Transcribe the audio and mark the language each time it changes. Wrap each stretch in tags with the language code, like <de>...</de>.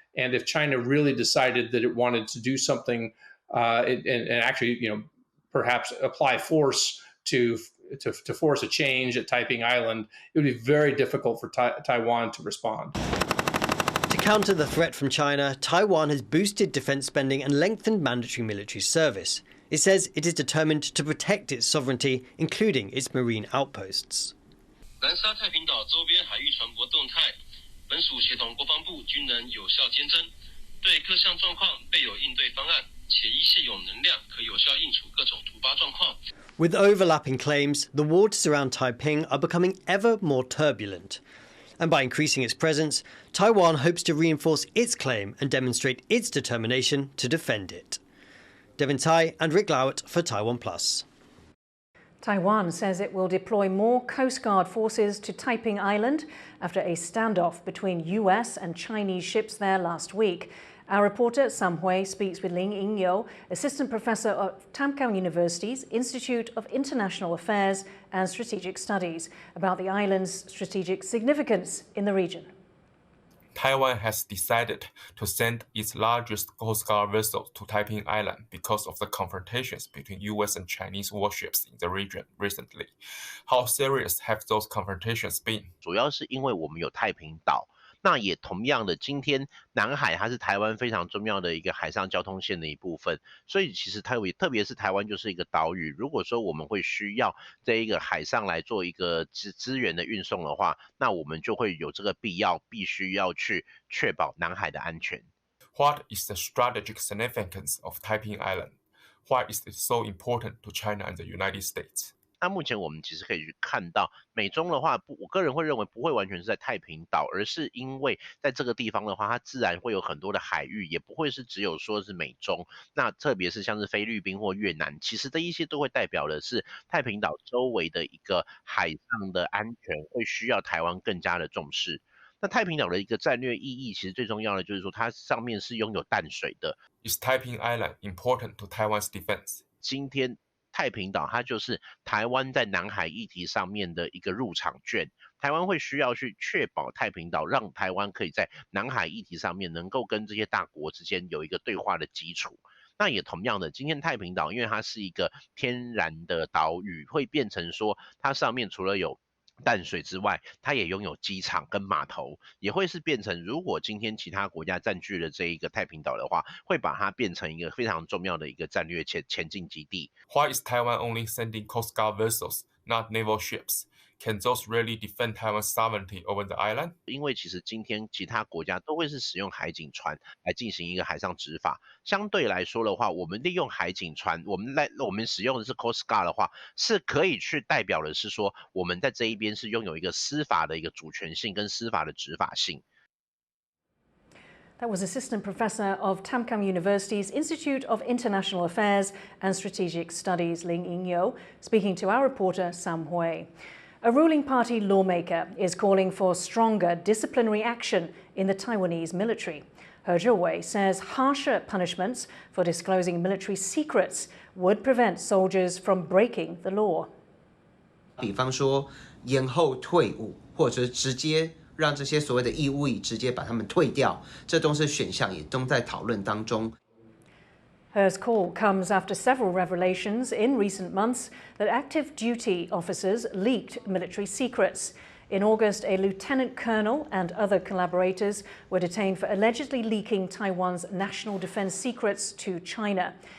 <en>And if China really decided that it wanted to do something and actually, perhaps apply force to force a change at Taiping Island, it would be very difficult for Taiwan to respond. To counter the threat from China, Taiwan has boosted defence spending and lengthened mandatory military service. It says it is determined to protect its sovereignty, including its marine outposts.</en> <zh>南沙太平岛周边海域船舶动态，本属协同国防部军人有效监侦，对各项状况备有应对方案，且依现有能量可有效应处各种突发状况。</zh> <en>With overlapping claims, the waters around Taiping are becoming ever more turbulent. And by increasing its presence, Taiwan hopes to reinforce its claim and demonstrate its determination to defend it. Devin Tai and Rick Laut for TaiwanPlus. Taiwan says it will deploy more Coast Guard forces to Taiping Island after a standoff between US and Chinese ships there last week. Our reporter Sam Hui speaks with Ling Yingyou, Assistant Professor of Tamkang University's Institute of International Affairs and Strategic Studies, about the island's strategic significance in the region. Taiwan has decided to send its largest Coast Guard vessel to Taiping Island because of the confrontations between US and Chinese warships in the region recently. How serious have those confrontations been?</en> <zh>主要是因为我们有太平岛。那也同样的，今天南海它是台湾非常重要的一个海上交通线的一部分，所以其实特别是台湾就是一个岛屿。如果说我们会需要这一个海上来做一个资源的运送的话，那我们就会有这个必要，必须要去确保南海的安全。</zh> <en>What is the strategic significance of Taiping Island? Why is it so important to China and the United States?</en> <zh>那目前我们其实可以去看到，美中的话，我个人会认为不会完全是在太平岛，而是因为在这个地方的话，它自然会有很多的海域，也不会是只有说是美中。那特别是像是菲律宾或越南，其实这一些都会代表的是太平岛周围的一个海上的安全，会需要台湾更加的重视。那太平岛的一个战略意义，其实最重要的就是说，它上面是拥有淡水的。</zh> <en>Is Taiping Island important to Taiwan's defense?</en> <zh>今天太平岛它就是台湾在南海议题上面的一个入场券，台湾会需要去确保太平岛，让台湾可以在南海议题上面能够跟这些大国之间有一个对话的基础。那也同样的，今天太平岛因为它是一个天然的岛屿，会变成说它上面除了有淡水之外，它也拥有机场跟码头，也会是变成，如果今天其他国家占据了这一个太平岛的话，会把它变成一个非常重要的一个战略前进基地。</zh> <en>Why is Taiwan only sending Coast Guard vessels, not naval ships? Can those really defend Taiwan's sovereignty over the island?</en> <zh>因为其实今天其他国家都会是使用海警船来进行一个海上执法，相对来说的话，我们利用海警船，我们使用的是 Coast Guard 的话，是可以去代表的是说，我们在这一边是拥有一个司法的一个主权性跟司法的执法性。</zh> <en>That was Assistant Professor of Tamkang University's Institute of International Affairs and Strategic Studies, Ling Yingyou, speaking to our reporter Sam Hui. A ruling party lawmaker is calling for stronger disciplinary action in the Taiwanese military. He Zhiwei says harsher punishments for disclosing military secrets would prevent soldiers from breaking the law.</en> <zh>比方说延后退伍，或者是直接让这些所谓的义务役直接把他们退掉，这都是选项，也都在讨论当中。</zh> <en>He's call comes after several revelations in recent months that active duty officers leaked military secrets. In August, a lieutenant colonel and other collaborators were detained for allegedly leaking Taiwan's national defense secrets to China.</en>